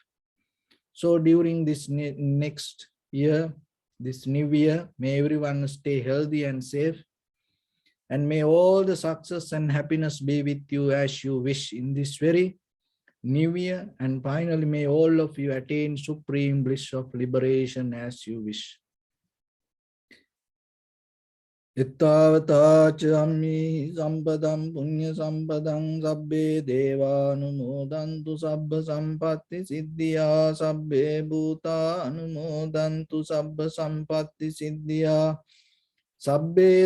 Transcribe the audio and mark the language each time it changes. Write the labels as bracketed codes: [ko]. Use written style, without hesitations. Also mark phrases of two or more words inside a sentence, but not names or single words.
[en] So during this next year, this new year, may everyone stay healthy and safe. And may all the success and happiness be with you as you wish in this very new year. And finally, may all of you attain supreme bliss of liberation as you wish. [pi] Ittavata chammi sampadam punya sampadam sabbe devanumodantu sabba sampatti siddhya sabbe bhuta anumodantu sabba sampatti siddhya sabbe